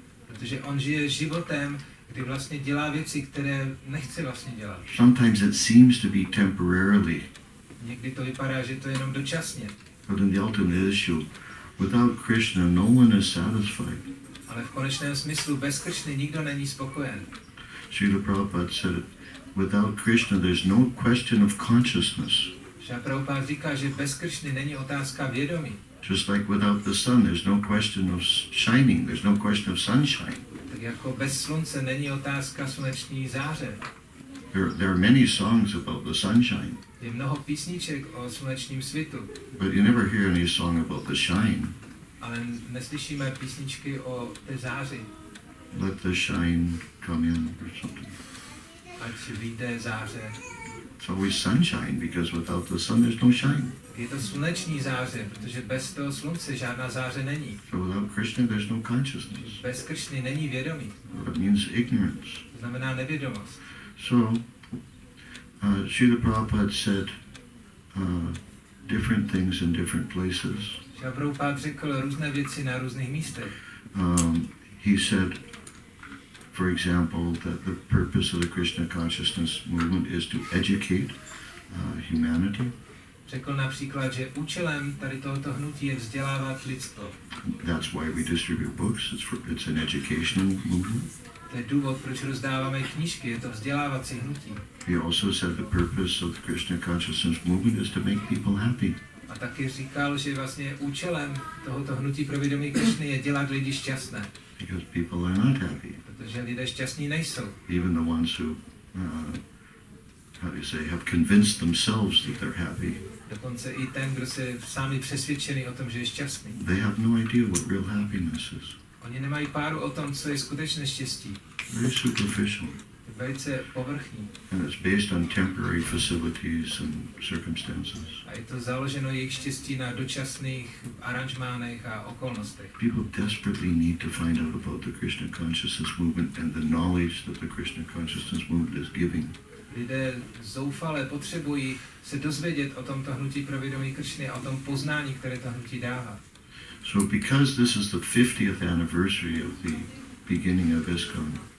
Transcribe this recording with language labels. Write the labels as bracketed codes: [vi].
[cs] Protože on žije životem, kdy vlastně dělá věci, které nechce vlastně dělat. [en] Sometimes it seems to be temporarily. [cs] Někdy to vypadá, že to je jenom dočasně. [en] But in the ultimate issue, without Krishna, no one is satisfied. [cs] Ale v konečném smyslu bez Krishny nikdo není spokojen. [en] Srila Prabhupada said it, without Krishna there's no question of consciousness. [cs] Šrila Prabhupada říká, že bez Krishny není otázka vědomí. [en] Just like without the sun there's no question of shining, there's no question of sunshine. [cs] Tak jako bez slunce není otázka sluneční záře. [en] There are many songs about the sunshine. [cs] Je mnoho písniček o slunečním svitu. [en] But you never hear any song about the shine. [cs] Ale neslyšíme písničky o té záři. [en] Let the shine come in or something. [cs] Ať vyjde záře. [en] It's always sunshine because without the sun there's no shine. [cs] Je to sluneční záře, protože bez toho slunce žádná záře není. [en] So without Krishna there's no consciousness. [cs] Bez Krishny není vědomí. [en] That means ignorance. [cs] To znamená nevědomost. [en] So Srila Prabhupada said different things in different places. [cs] Šrila Prabhupada řekl různé věci na různých místech. [en] He said, for example, that the purpose of the Krishna consciousness movement is to educate humanity. [cs] Řekl například, že účelem tady tohoto hnutí je vzdělávat lidstvo. [en] That's why we distribute books. It's an educational movement. [cs] To je důvod, proč rozdáváme knížky, je to vzdělávací hnutí. [en] He also said the purpose of the Krishna consciousness movement is to make people happy. [cs] A taky říkal, že vlastně účelem tohoto hnutí pro vědomí Krishny je dělat lidi šťastné. [en] Because people are not happy. [cs] Protože lidé šťastní nejsou. [en] Even the ones who, how do you say, have convinced themselves that they're happy. [cs] Dokonce i ten, kdo se sami přesvědčený o tom, že je šťastný. [en] They have no idea what real happiness is. [cs] Oni nemají páru o tom, co je skutečné štěstí. [en] Very superficial. [cs] Velice povrchní. [en] And it's based on temporary facilities and circumstances. [cs] A je to založeno jejich štěstí na dočasných aranžmánech a okolnostech. [en] People desperately need to find out about the Krishna consciousness movement and the knowledge that the Krishna consciousness movement is giving. [cs] Lidé zoufale potřebují se dozvědět o tomto hnutí pro vědomí Krishny a o tom poznání, které to hnutí dává. [en] So because this is the 50th anniversary of the beginning of ISKCON,